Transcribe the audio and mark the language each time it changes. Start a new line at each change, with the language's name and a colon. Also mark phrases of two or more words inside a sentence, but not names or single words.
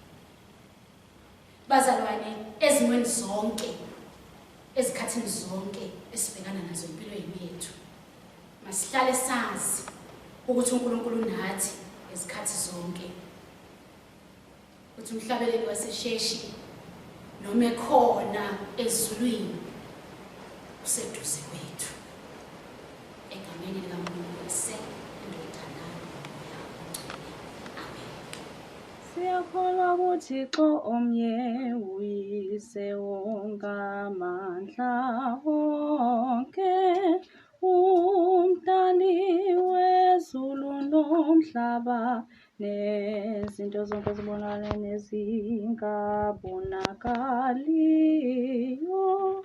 Zulu: Bazalwane ezimweni zonke ezikhathini zonke esibhekana nazo empilweni yethu masihlale sazi ukuthi uNkulunkulu unathi ezikhathi zonke. Uthi umhlabeleli wasesheshi noma ekhona ezulwini useduze kwethu. Egameni likaNkulunkulu indodana Amen. Siyakholwa kuThixo omnye uyise wongamandla wonke, umdali wezulu nomhlaba nezinto zonke zibonakala nezingabonakaliyo.